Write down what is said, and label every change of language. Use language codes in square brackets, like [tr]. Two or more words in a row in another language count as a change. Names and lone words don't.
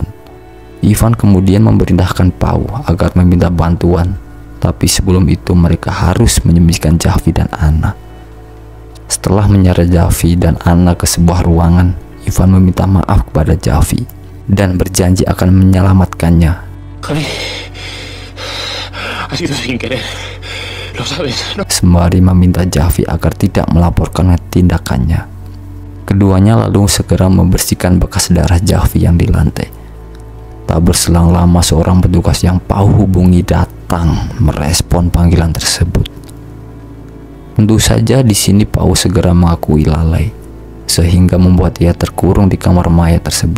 [id] Ivan kemudian memerintahkan Pau agar meminta bantuan, tapi sebelum itu mereka harus menyembunyikan Javi dan Anna. Setelah menyeret Javi dan Anna ke sebuah ruangan, Ivan meminta maaf kepada Javi dan berjanji akan menyelamatkannya. [es] Javi, ha sido sin querer. Lo sabes, no? [id] Sembari meminta Javi agar tidak melaporkan tindakannya. Keduanya lalu segera membersihkan bekas darah Javi yang di lantai. Tak berselang lama seorang petugas yang Pau hubungi datang merespon panggilan tersebut. Tentu saja di sini Pau segera mengakui lalai, sehingga membuat ia terkurung di kamar mayat tersebut.